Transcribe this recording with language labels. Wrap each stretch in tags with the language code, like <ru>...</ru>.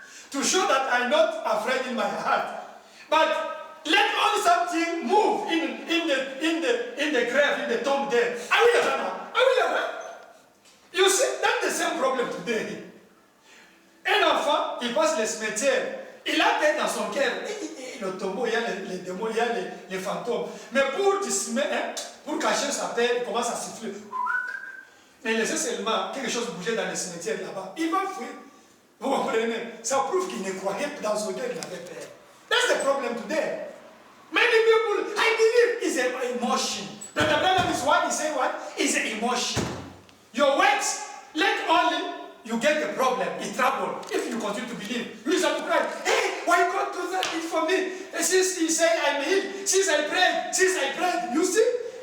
<en>To show that I'm not afraid in my heart. But let only something move in the grave, in the tomb there. I will run. You see, that's the same problem today.</en> <fr>Un enfant, il passe le cimetière. Il a peut-être dans son cœur, le tombeau, il y a les démons, il y a les fantômes. Mais pour cacher sa peur, il commence à siffler. Mais laissez seulement quelque chose bouger dans le cimetière là-bas. Il va fuir. Vous comprenez? Ça prouve qu'il ne croyait pas dans son cœur qu'il avait peur.</fr> <en>That's the problem today. Many people, I believe, is an emotion. But the problem is what? He said what? It's an emotion. Your words, let only you get the problem, in trouble, if you continue to believe. You start to cry, hey, why God do that for me? Since he said I'm healed, since I prayed, you see?</en>